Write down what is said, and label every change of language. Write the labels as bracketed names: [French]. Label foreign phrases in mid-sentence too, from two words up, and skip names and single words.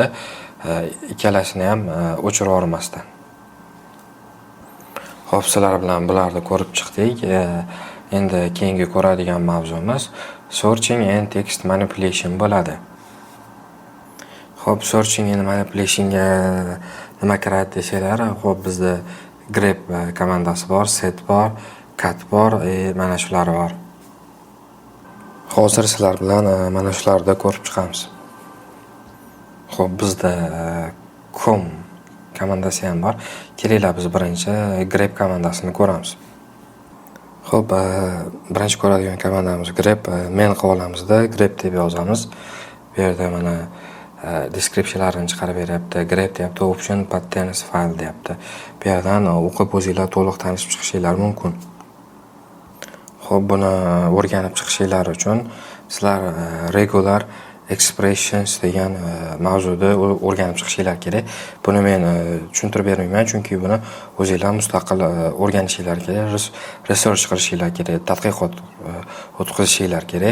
[Uzbek] Ikkalasini ham o'chirib yubormasdan. Xo'p, sizlar bilan bularni ko'rib chiqdik. Endi keyingi ko'radigan mavzumiz [English] searching and text manipulation [Uzbek] bo'ladi. Xo'p, [English] searching and manipulationga [Uzbek] nima kiradi desanglar, xo'p, bizda grep komandasi bor, set bor, cat bor, mana shular bor. Hozir sizlar bilan mana shularni ko'rib chiqamiz. Xo'p, bizda com komandasi ham bor. Kelinglar biz birinchi grep komandasini ko'ramiz. Xo'p, birinchi ko'radigan komandamiz grep. Men qilib olamizda grep deb yozamiz. Bu yerda mana descriptionlarini chiqarib beryapti. Grep deyapti, [English] option patterns file [Uzbek] deyapti. Bu yerdan o'qib o'zingizlar to'liq tanishib chiqishingiz mumkin. Xo'p, buni o'rganib chiqishingiz uchun sizlar [English] regular expressions [Uzbek] degan mavzuda o'rganib chiqishingiz kerak. Buni men tushuntirib bermayman, chunki buni o'zingizlar mustaqil o'rganishingiz kerak, research qilishingiz kerak, tadqiqot o'tkazishingiz kerak.